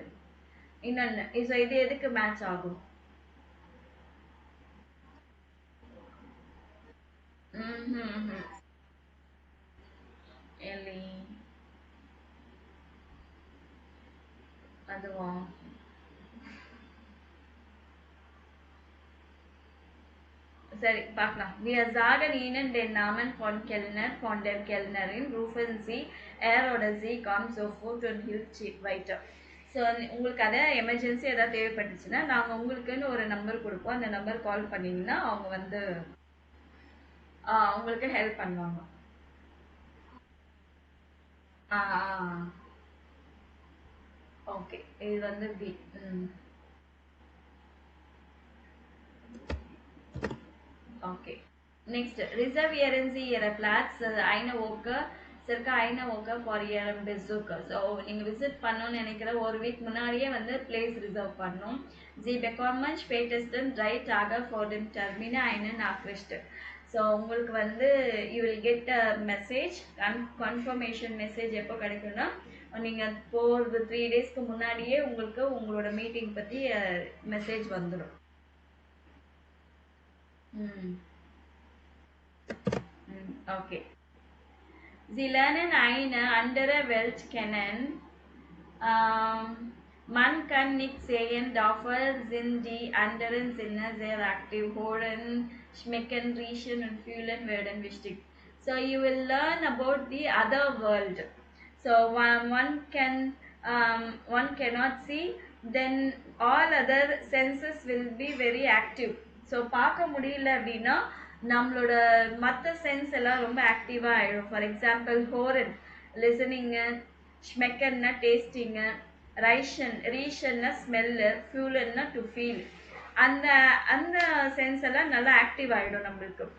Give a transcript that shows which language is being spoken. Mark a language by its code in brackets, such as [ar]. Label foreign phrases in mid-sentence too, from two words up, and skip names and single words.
[ta] இன்னொன்று இது எதுக்கு மேட்ச் ஆகும்? அதுவா? சரி பார்க்கலாம். [de] Wir sagen Ihnen den Namen von Kellner, von der Kellnerin, rufen Sie, er oder sie kommt sofort und hilft weiter. [ta] ஸோ உங்களுக்கு அதை எமர்ஜென்சி ஏதாவது தேவைப்பட்டுச்சுன்னா நாங்கள் உங்களுக்குன்னு ஒரு நம்பர் கொடுப்போம். அந்த நம்பர் கால் பண்ணிங்கன்னா அவங்க வந்து உங்களுக்கு ஹெல்ப் பண்ணுவாங்க. ஓகே, இது வந்து பி. Okay. Next, [de] reservieren Sie Ihre Platz eine Woche, circa eine Woche vor Ihrem Besuch. [ta] So, நீங்கள் விசிட் பண்ணணும்னு நினைக்கிற ஒரு வீக் முன்னாடியே வந்து [en] place reserve [ta] பண்ணணும். [de] Sie bekommen spätestens 3 Tage vor dem Termin eine Nachricht. [ta] ஸோ உங்களுக்கு வந்து [en] you will get a message, confirmation message [ta] எப்போ கிடைக்கும்னா நீங்கள் போகிறது 3 daysக்கு முன்னாடியே உங்களுக்கு உங்களோட மீட்டிங் பற்றி மெசேஜ் வந்துடும். Okay. [de] Sie lernen eine andere Welt kennen. Man kann nicht sehen, dafür sind die anderen Sinne sehr aktiv. Hören, schmecken, riechen und fühlen werden wichtig. [en] So you will learn about the other world. So one cannot see, then all other senses will be very active. [ta] ஸோ பார்க்க முடியல அப்படின்னா நம்மளோட மற்ற சென்ஸ் எல்லாம் ரொம்ப ஆக்டிவாக ஆகிடும். [en] for example [ta] ஹோரன் லிசனிங்கு, ஸ்மெக்கன்னா டேஸ்டிங்கு, ரீஷன்னா ஸ்மெல்லு, ஃபியூலன்னா [en] to feel. [ta] அந்த அந்த சென்ஸ் எல்லாம் நல்லா ஆக்டிவ் ஆகிடும் நம்மளுக்கு.